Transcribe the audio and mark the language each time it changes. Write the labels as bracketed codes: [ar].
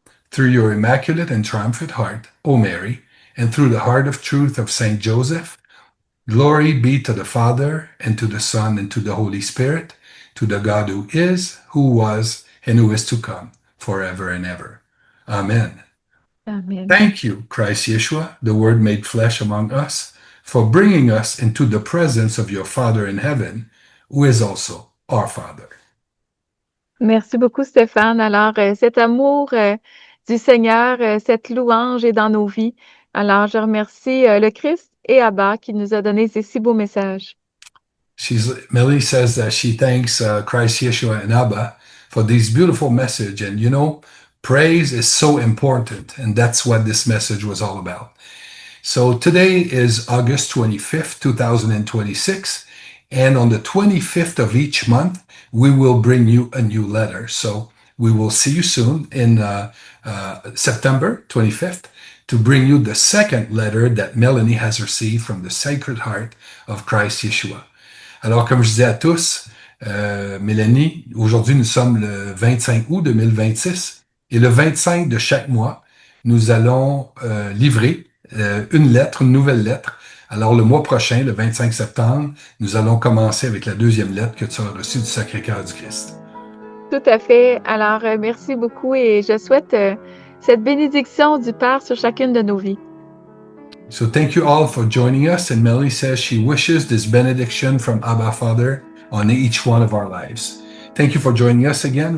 [en] Through your immaculate and triumphant heart, O Mary, and through the heart of truth of Saint Joseph, glory be to the Father, and to the Son, and to the Holy Spirit, to the God who is, who was, and who is to come, forever and ever. Amen. Amen. Thank you, Christ Yeshua, the Word made flesh among us, for bringing us into the presence of your Father in heaven, who is also our Father. [fr] Merci beaucoup, Stéphane. Alors, cet amour du Seigneur, cette louange est dans nos vies. Alors, je remercie le Christ et Abba qui nous a donné ces si beaux messages. [en] Millie says that she thanks Christ Yeshua and Abba for this beautiful message. And you know, praise is so important. And that's what this message was all about. So today is August 25th, 2026. And on the 25th of each month, we will bring you a new letter. So we will see you soon in September 25th to bring you the second letter that Melanie has received from the Sacred Heart of Christ Yeshua. [fr] Alors, comme je disais à tous, Mélanie, aujourd'hui, nous sommes le 25 août 2026 et le 25 de chaque mois, nous allons livrer une lettre, une nouvelle lettre. Alors, le mois prochain, le 25 septembre, nous allons commencer avec la deuxième lettre que tu as reçue du Sacré-Cœur du Christ. Tout à fait. Alors, merci beaucoup et je souhaite cette bénédiction du Père sur chacune de nos vies. [en] So thank you all for joining us. And Melanie says she wishes this benediction from Abba Father on each one of our lives. Thank you for joining us again.